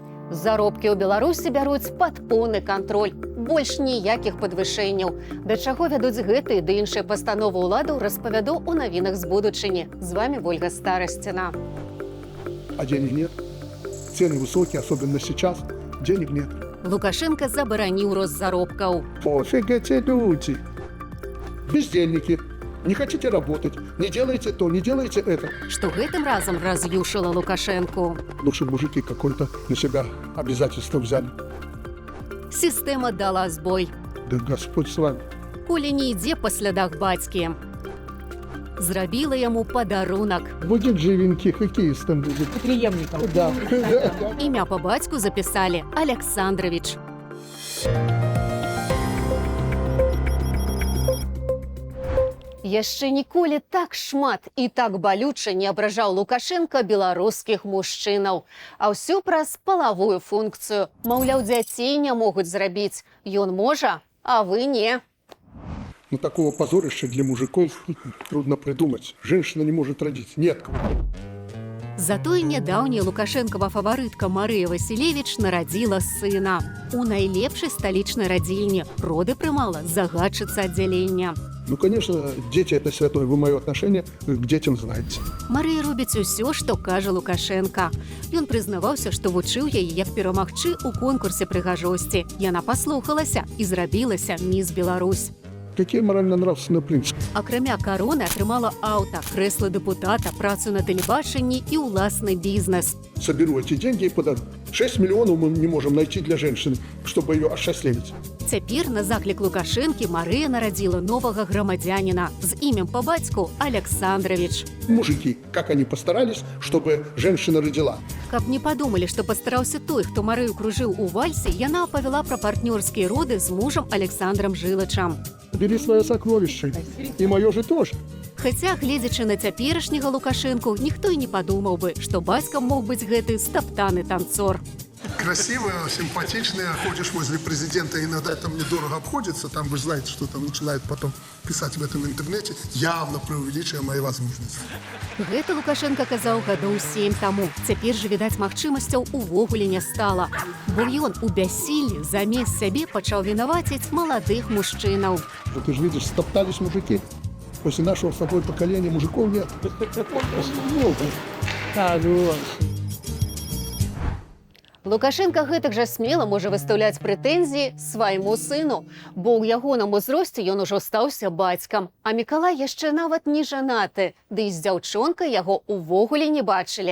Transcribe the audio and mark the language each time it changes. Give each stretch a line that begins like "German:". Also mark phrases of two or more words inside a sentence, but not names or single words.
Belarusian: Заробкі ў Беларусі бяруць пад поўны кантроль. Больш ніякіх падвышэнняў. Да чаго вядуць гэты ды іншыя пастановы ўладаў, распавяду ў навінах з будучыні. З вами Ольга Старостина.
Russian: А денег нет. Цены высокие, особенно сейчас. Денег нет.
Belarusian: Лукашенко забараніў рост заробкаў.
Russian: Пофиг эти люди. Бездельники. Не хотите работать, не делайте то, не делайте это.
Belarusian: Што гэтым разам раз'юшыла Лукашэнку.
Russian: Лучше мужики какой-то на себя обязательства взяли.
Belarusian: Сістэма дала збой.
Russian: Да Господь с вами.
Belarusian: Коля не ідзе па слядах бацькі. Зрабіла яму падарунак.
Russian: Будет живенький хоккеистом будет. Преемником. Да.
Belarusian: Імя па бацьку запісалі Александрович. Яшчэ ніколі так шмат і так балюча не абражаў Лукашенка беларускіх мужчынаў. А ўсё праз палавую функцыю. Маўляў, дзяцей не могуць зрабіць. Ён можа, а вы не.
Russian: Но такого позорища для мужиков трудно придумать. Женщина не может родить. Нет.
Belarusian: Затое нядаўняя Лукашэнкава фаварытка Марыя Васілевіч нарадзіла сына. У найлепшай сталічнай радзільні роды прымала загадчыца аддзялення.
Russian: Ну, конечно, дети это святое. Вы мое отношение к детям знаете.
Belarusian: Марыя робіць усё, што кажа Лукашенка. Ён прызнаваўся, што вучыў яе, як перамагчы ў конкурсе прыгажосці. Яна паслухалася і зрабілася міс Беларусь.
Russian: Какие морально-нравственные принципы?
Belarusian: Акрамя кароны атрымала аўта, крэсла дэпутата, працу на тэлебачанні і ўласны бізнес.
Russian: Соберу эти деньги и подарю. 6 миллионов мы не можем найти для женщины, чтобы ее осчастливить.
Belarusian: Цяпер на заклік Лукашэнкі Марыя нарадзіла новага грамадзяніна з імем па бацьку Александрович.
Russian: Мужики, как они постарались, чтобы женщина родила.
Belarusian: Каб не падумалі, што пастараўся той, хто Марыю кружыў у вальсе, яна апавяла пра партнёрскія роды з мужам Александром Жылачам.
Russian: Бери свое сокровище. И мое же тоже.
Belarusian: Хаця, гледзячы на цяперашняга Лукашэнку, ніхто і не падумаў бы, што бацькам мог быць гэты стаптаны танцор.
Russian: Красивая, симпатичная, ходишь возле президента, иногда это мне дорого обходится, там вы знаете, что там начинают потом писать в этом интернете, явно преувеличивая мои возможности.
Belarusian: Гэта Лукашенко казаў гадоў 7 таму. Цяпер жа, відаць, магчымасцяў увогуле не стала. Бо ён у бяссіллі замест сябе пачаў вінаваціць маладых мужчынаў.
Russian: Вот ты же видишь, стоптались мужики. После нашего с тобой поколения мужиков нет.
Belarusian: Лукашенко гэтак жа смела можа выстаўляць прэтэнзіі свайму сыну, бо ў ягоным узросце ён ужо стаўся бацькам, а Мікалай яшчэ нават не жанаты, ды і з дзяўчонкай яго ўвогуле не бачылі.